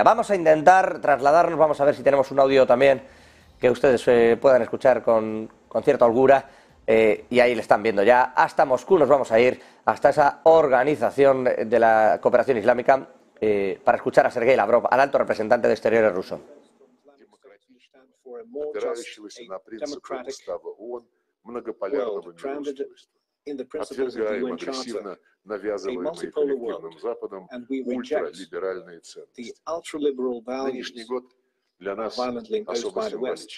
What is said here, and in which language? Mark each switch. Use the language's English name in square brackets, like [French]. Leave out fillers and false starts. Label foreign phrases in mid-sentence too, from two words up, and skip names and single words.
[Spanish] Vamos a intentar trasladarnos, vamos a ver si tenemos un audio también que ustedes puedan escuchar con cierta holgura, y ahí le están viendo ya. Hasta Moscú nos vamos a ir, hasta esa organización de la cooperación islámica, para escuchar a Sergei Lavrov, al alto representante de Exteriores ruso. [Russian] Опирающегося на принципы устава ООН многополярного мироустройства. Отвергаем агрессивно навязываемые коллективным Западом ультралиберальные ценности. Нынешний год для нас особо символичен.